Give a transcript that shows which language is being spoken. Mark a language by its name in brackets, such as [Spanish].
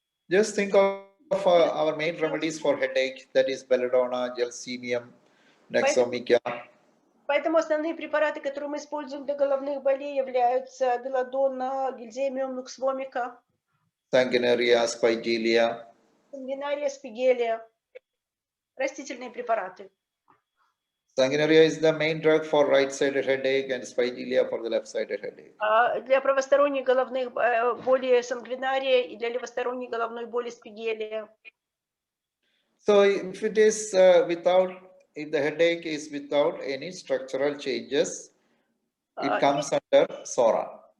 [English] Just think of our main remedies for headache, that is belladonna, gelsemium, nexomycia. [Russian] Поэтому основные препараты, которые мы используем для головных болей, являются белладонна, гильземиум, нуксвомика, [English] Sanguinaria, spigelia. [Russian] сангвинария, спигелия, растительные препараты. [English] Sanguinaria is the main drug for right-sided headache and spigelia for the left-sided headache. [Russian] Для правосторонних головных болей сангвинария и для левосторонней головной боли спигелия. [English] So if it is if the headache is without any structural changes, it comes under psora.